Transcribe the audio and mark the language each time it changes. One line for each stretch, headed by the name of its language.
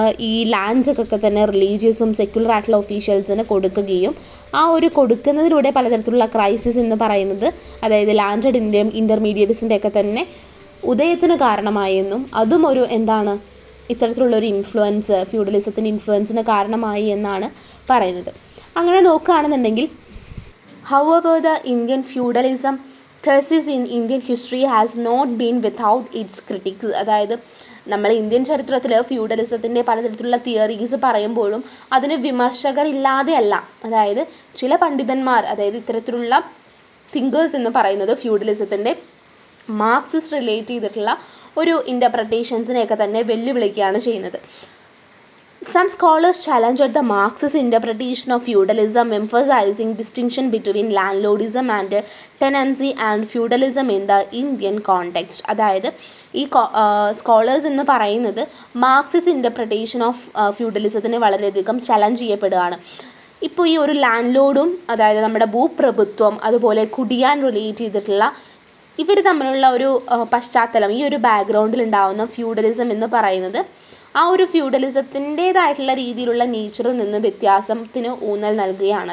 Malayalam: ഈ ലാൻഡൊക്കെ തന്നെ റിലീജിയസും സെക്യുലർ ആയിട്ടുള്ള ഒഫീഷ്യൽസിന് കൊടുക്കുകയും ആ ഒരു കൊടുക്കുന്നതിലൂടെ പലതരത്തിലുള്ള ക്രൈസിസ് എന്ന് പറയുന്നത്, അതായത് ലാൻഡഡ് ഇൻ്റർമീഡിയറ്റ്സിൻ്റെ ഒക്കെ തന്നെ ഉദയത്തിന് കാരണമായെന്നും അതും ഒരു എന്താണ് ഇത്തരത്തിലുള്ളൊരു ഇൻഫ്ലുവൻസ്, ഫ്യൂഡലിസത്തിൻ്റെ ഇൻഫ്ലുവൻസിന് കാരണമായി എന്നാണ് പറയുന്നത്. അങ്ങനെ നോക്കുകയാണെന്നുണ്ടെങ്കിൽ
English: however the Indian feudalism thesis in Indian history has not been without its critics.
Malayalam: അതായത് നമ്മൾ ഇന്ത്യൻ ചരിത്രത്തിൽ ഫ്യൂഡലിസത്തിൻ്റെ പലതരത്തിലുള്ള തിയറീസ് പറയുമ്പോഴും അതിന് വിമർശകരില്ലാതെയല്ല. അതായത് ചില പണ്ഡിതന്മാർ, അതായത് ഇത്തരത്തിലുള്ള തിങ്കേഴ്സ് എന്ന് പറയുന്നത് ഫ്യൂഡലിസത്തിൻ്റെ മാർക്സിസ്റ്റ് റിലേറ്റ് ചെയ്തിട്ടുള്ള ഒരു ഇൻ്റർപ്രറ്റേഷൻസിനെയൊക്കെ തന്നെ വെല്ലുവിളിക്കുകയാണ് ചെയ്യുന്നത്.
English: Some scholars challenged the Marxist interpretation of feudalism, emphasizing distinction between landlordism and tenancy and feudalism in the Indian context.
Malayalam: അതായത് ഈ സ്കോളേഴ്സ് എന്ന് പറയുന്നത് മാർക്സിസ്റ്റ് ഇൻ്റർപ്രറ്റേഷൻ ഓഫ് ഫ്യൂഡലിസത്തിനെ വളരെയധികം ചലഞ്ച് ചെയ്യപ്പെടുകയാണ്. ഇപ്പോൾ ഈ ഒരു ലാൻഡ് ലോഡും, അതായത് നമ്മുടെ ഭൂപ്രഭുത്വം, അതുപോലെ കുടിയാൻ റിലേറ്റ് ചെയ്തിട്ടുള്ള ഇവർ തമ്മിലുള്ള ഒരു പശ്ചാത്തലം, ഈ ഒരു ബാക്ക്ഗ്രൗണ്ടിൽ ഉണ്ടാകുന്ന ഫ്യൂഡലിസം എന്ന് പറയുന്നത് ആ ഒരു ഫ്യൂഡലിസത്തിൻ്റേതായിട്ടുള്ള രീതിയിലുള്ള നേച്ചറിൽ നിന്ന് വ്യത്യാസത്തിന് ഊന്നൽ നൽകുകയാണ്.